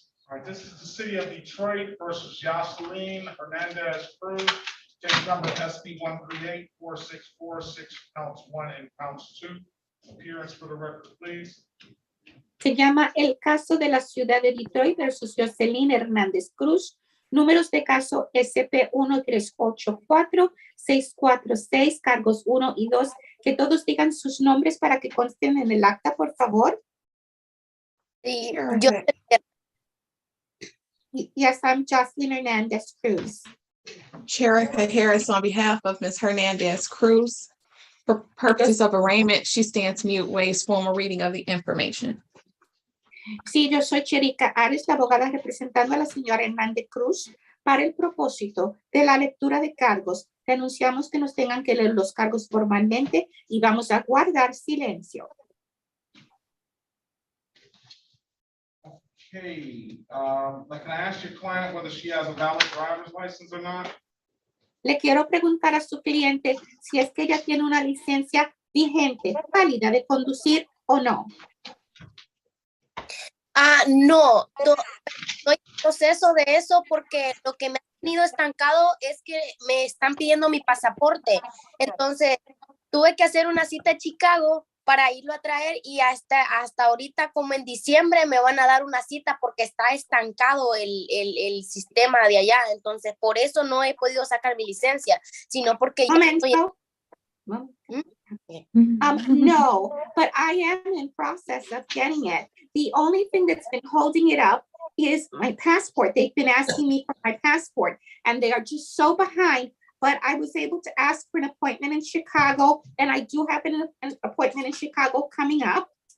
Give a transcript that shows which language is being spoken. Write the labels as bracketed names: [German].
[English] All right, this is the city of Detroit versus Jocelyn Hernandez Cruz. Case number SB 1384646, counts 1 and counts 2. Appearance for the record, please. [Spanish] Se llama el caso de la ciudad de Detroit versus Jocelyn Hernández Cruz. Números de caso SP 1384646, cargos 1 y 2. Que todos digan sus nombres para que consten en el acta, por favor. Sí, [English] Yes, I'm Jocelyn Hernandez Cruz. Sherica Harris on behalf of Ms. Hernandez Cruz. For purposes of arraignment, she stands mute, waives formal reading of the information. [Spanish] Sí, yo soy Cherica Ares, la abogada representando a la señora Hernández Cruz. Para el propósito de la lectura de cargos, denunciamos que nos tengan que leer los cargos formalmente y vamos a guardar silencio. [English] Okay, like, can I ask your client whether she has a valid driver's license or not? [Spanish] Le quiero preguntar a su cliente si es que ella tiene una licencia vigente, válida de conducir o no. No, estoy en proceso de eso porque lo que me ha tenido estancado es que me están pidiendo mi pasaporte. Entonces, tuve que hacer una cita en Chicago para irlo a traer y hasta ahorita, como en diciembre, me van a dar una cita porque está estancado el sistema de allá. Entonces, por eso no he podido sacar mi licencia, sino porque ya estoy... [English] No, but I am in process of getting it. The only thing that's been holding it up is my passport. They've been asking me for my passport and they are just so behind, but I was able to ask for an appointment in Chicago and I do have an appointment in Chicago coming up.